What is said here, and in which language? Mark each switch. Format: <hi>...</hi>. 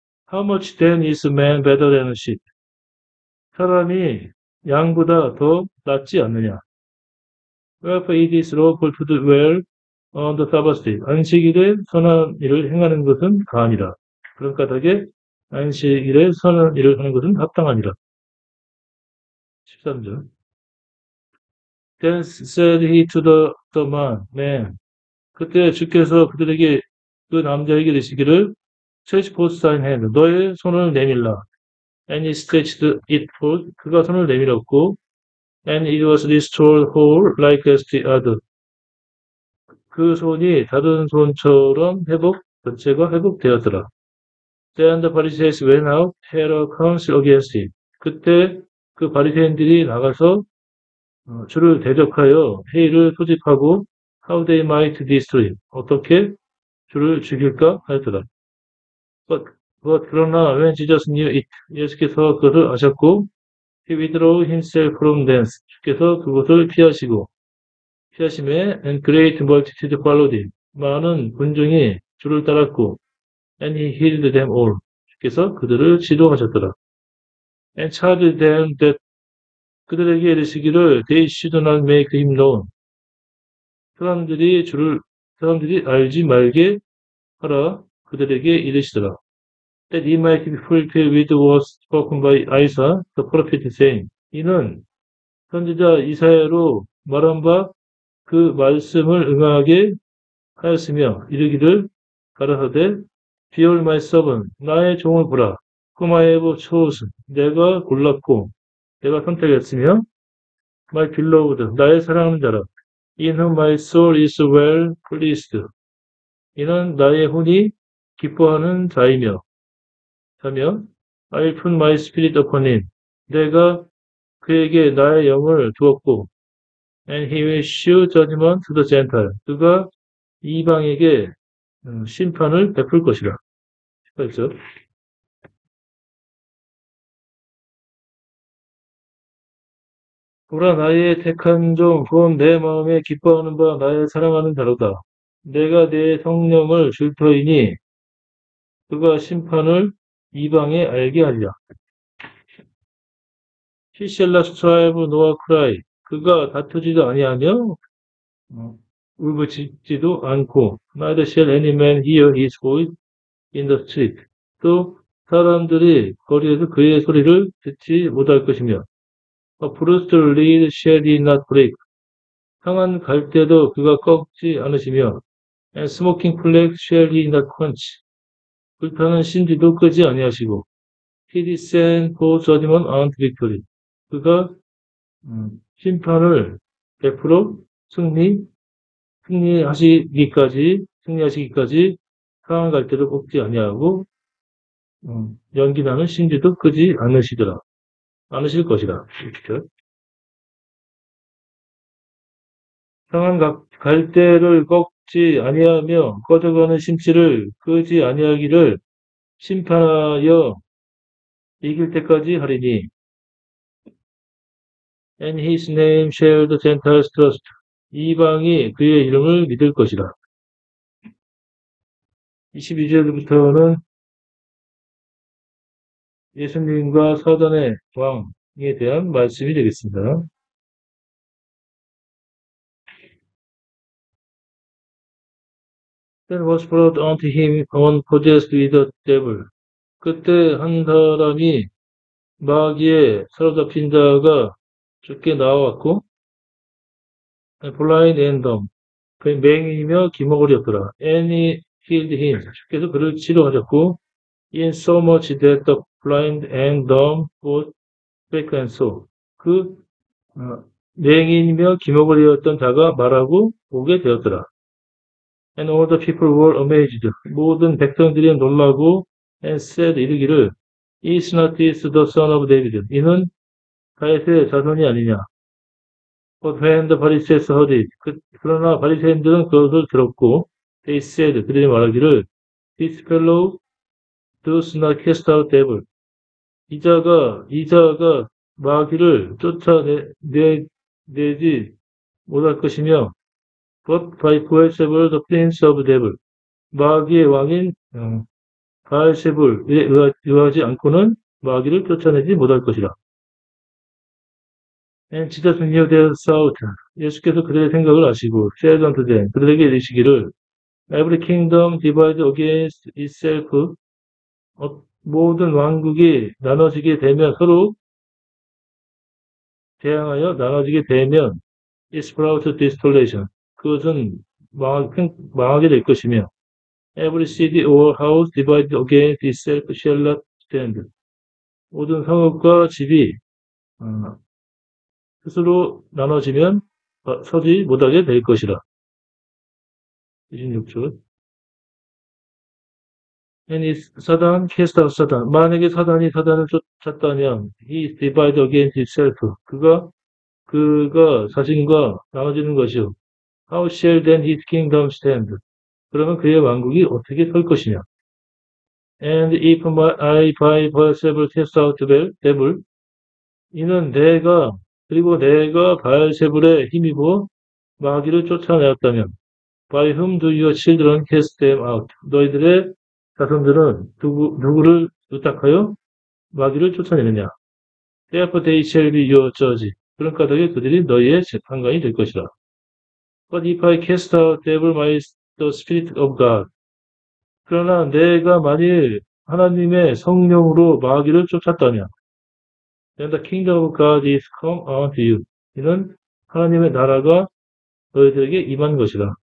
<en>How much then is man better than a sheep?</en> <ko>사람이 양보다 더 낫지 않느냐.</ko> <en>Wherefore it is lawful to do well on the Sabbath day.</en> <ko>안식일에 선한 일을 행하는 것은 가하니라. 그런 까닭에 안식일에 선한 일을 하는 것은 합당하니라.</ko> <en>13절. Then said he to the man.</en> <ko>그때 주께서 그들에게 그 남자에게 이르시기를</ko> <en>stretch forth thine hand.</en> <ko>너의 손을 내밀라.</ko> <en>And he stretched it forth.</en> <ko>그가 손을 내밀었고</ko> <en>and it was restored whole like as the other.</en> <ko>그 손이 다른 손처럼 전체가 회복되었더라.</ko> <en>Then the Pharisees went out, had a council against him.</en> <ko>그때 그 바리새인들이 나가서 주를 대적하여 회의를 소집하고</ko> <en>how they might destroy him.</en> <ko>어떻게 주를 죽일까 하였더라.</ko> <en>But</en> <ko>그러나</ko> <en>when Jesus knew it,</en> <ko>예수께서 그것을 아셨고</ko> <en>he withdrew himself from thence.</en> <ko>주께서 그것을 피하심에</ko> <en>and great multitude followed him.</en> <ko>많은 군중이 주를 따랐고</ko> <en>and he healed them all.</en> <ko>주께서 그들을 치료하셨더라.</ko> <en>And charged them that</en> <ko>그들에게 이르시기를</ko> <en>they should not make him known.</en> <ko>사람들이 알지 말게 하라 그들에게 이르시더라.</ko> <en>That he might be fulfilled with what was spoken by Isaiah the prophet saying.</en> <ko>이는 선지자 이사야로 말한 바 그 말씀을 응하게 하였으며 이르기를 가라사대</ko> <en>Behold my servant</en> <ko>나의 종을 보라</ko> <en>whom I have chosen</en> <ko>내가 골랐고 내가 선택했으며</ko> <en>my beloved</en> <ko>나의 사랑하는 자라</ko> <en>in whom my soul is well pleased</en> <ko>이는 나의 혼이 기뻐하는 자이며 자며</ko> <en>I put my spirit upon him.</en> <ko>내가 그에게 나의 영을 두었고</ko> <en>and he will shew judgment to the Gentile.</en> <ko>그가 이방에게 심판을 베풀 것이라. 18절. 보라 나의 택한 종 곧 내 마음에 기뻐하는 바 나의 사랑하는 자로다. 내가 내 성령을 줄 터이니 그가 심판을 이방에 알게 하리라.</ko> <en>He shall not strive nor cry.</en> <ko>그가 다투지도 아니하며 울부짖지도 않고</ko> <en>neither shall any man hear his voice in the street.</en> <ko>또 사람들이 거리에서 그의 소리를 듣지 못할 것이며</ko> <en>A bruised reed shall he not break.</en> <ko>상한 갈대도 그가 꺾지 않으시며</ko> <en>And smoking flax shall he not quench.</en> <ko>불타는 신지도 끄지 아니하시고</ko> <en>He descend for judgment and victory.</en> <ko>그가 심판을 베풀어 승리하시기까지 상한 갈대도 꺾지 아니하고 연기나는 신지도 끄지 않으실 것이라. 상한 갈대를 꺾지 아니하며 꺼져가는 심지를 끄지 아니하기를 심판하여 이길 때까지 하리니.</ko> <en>And his name shall the Gentiles trust.</en> <ko>이방이 그의 이름을 믿을 것이라. 22절부터는 예수님과 사단의 왕에 대한 말씀이 되겠습니다.</ko> <en>Then was brought unto him one possessed with the devil.</en> <ko>그때 한 사람이 마귀에 사로잡힌 자가 죽게 나왔고,</ko> <en>blind and dumb.</en> <ko>그 맹인이며 기머거리였더라.</ko> <en>And he healed him.</en> <ko>주께서 그를 치료하셨고,</ko> <en>in so much that the blind and dumb both spake and saw.</en> <ko>그 맹인이며 기머거리였던 자가 말하고 보게 되었더라.</ko> <en>And all the people were amazed.</en> <ko>모든 백성들이 놀라고</ko> <en>and said</en> <ko>이르기를</ko> <en>Is not this the son of David?</en> <ko>이는 다윗의 자손이 아니냐.</ko> <en>But when the Pharisees heard it,</en> <ko>그러나 바리새인들은 그것을 들었고</ko> <en>they said</en> <ko>그들이 말하기를</ko> <en>This fellow does not cast out devil.</en> <ko>이 자가 마귀를 쫓아내지 못할 것이며</ko> <en>But by Beelzebul, the prince of devil.</en> <ko>마귀의 왕인 바알세불에 의하지 않고는 마귀를 쫓아내지 못할 것이라.</ko> <en>And Jesus knew their thought.</en> <ko>예수께서 그들의 생각을 아시고</ko> <en>said unto them.</en> <ko>그들에게 이르시기를</ko> <en>Every kingdom divided against itself.</en> <ko>모든 왕국이 나눠지게 되면 서로 대항하여 나눠지게 되면</ko> <en>is brought to desolation.</en> <ko>그것은 망하게 될 것이며</ko> <en>Every city or house divided against itself shall not stand.</en> <ko>모든 성읍과 집이 스스로 나눠지면 서지 못하게 될 것이라. 26절.</ko> <en>And 사단, cast out 사단.</en> <ko>만약에 사단이 사단을 쫓았다면</ko> <en>he is divided against himself.</en> <ko>그가 자신과 나눠지는 것이요.</ko> <en>How shall then his kingdom stand?</en> <ko>그러면 그의 왕국이 어떻게 설 것이냐?</ko> <en>And if I by Beelzebul cast out devil,</en> <ko>이는 내가 바알세불에 힘입어 마귀를 쫓아내었다면,</ko> <en>by whom do your children cast them out?</en> <ko>너희들의 자손들은 누구를 의탁하여 마귀를 쫓아내느냐?</ko> <en>Therefore they shall be your judge.</en> <ko>그런 까닭에 그들이 너희의 재판관이 될 것이라.</ko> <en>But if I cast out devil by the Spirit of God.</en> <ko>그러나 내가 만일 하나님의 성령으로 마귀를 쫓았다면</ko> <en>then the kingdom of God is come unto you.</en> <ko>이는 하나님의 나라가 너희들에게 임한 것이다.</ko>